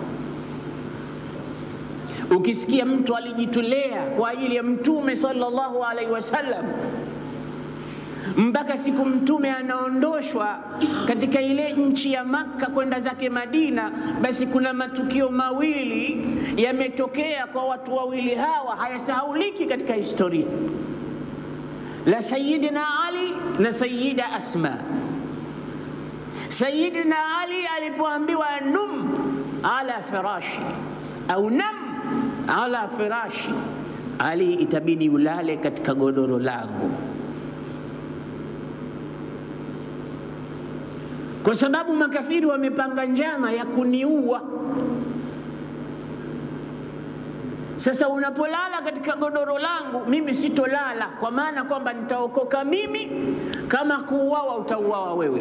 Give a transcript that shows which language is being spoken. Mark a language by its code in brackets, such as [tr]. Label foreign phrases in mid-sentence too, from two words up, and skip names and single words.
[sw] Ukisikia mtu alijitolea kwa ajili ya Mtume [ar] صلى الله عليه وسلم [sw] mpaka siku Mtume anaondoshwa katika ile nchi ya Makka kwenda zake Madina, basi kuna matukio mawili yametokea kwa watu wawili hawa, hayasahauliki katika historia, la Sayyidina Ali na Sayyida Asma. Sayyidina Ali alipoambiwa [ar] نم على فراشي [sw] au [ar] نم على فراشي, [sw] Ali, itabidi ulale katika godoro langu, kwa sababu makafiri wamepanga njama ya kuniua. Sasa unapolala katika godoro langu, mimi sitolala, kwa maana kwamba nitaokoka mimi, kama kuuawa utauawa wewe.